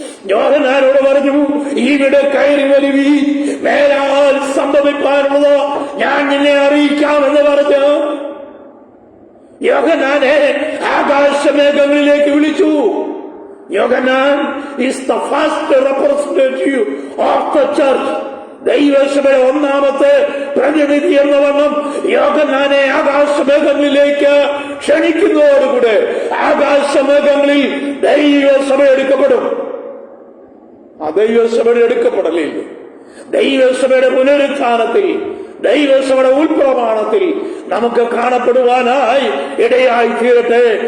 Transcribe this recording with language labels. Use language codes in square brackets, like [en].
[ml] യോഹന്നാനോട് പറഞ്ഞു, ഇവിടെ കയറി വരുവീ, മേലാൽ സംഭവിക്കാനുള്ളത് ഞാൻ നിന്നെ അറിയിക്കാമെന്ന് പറഞ്ഞു യോഹന്നാനെ ആകാശമേഘങ്ങളിലേക്ക് വിളിച്ചു. [en] Yohannan is the first representative of the church. [ml] ദൈവസഭയുടെ ഒന്നാമത്തെ പ്രതിനിധി എന്ന വണ്ണം യോഹന്നാനെ ആകാശമേഘങ്ങളിലേക്ക് ക്ഷണിക്കുന്നതോടുകൂടെ ആകാശമേഘങ്ങളിൽ ദൈവസഭ എടുക്കപ്പെടും. ആ ദൈവസഭയുടെ എടുക്കപ്പെടലില്ല, ദൈവസഭയുടെ പുനരുത്ഥാനത്തിൽ, ദൈവസഭയുടെ ഉൾപ്രമാണത്തിൽ നമുക്ക് കാണപ്പെടുവാനായി ഇടയായി തീരട്ടെ.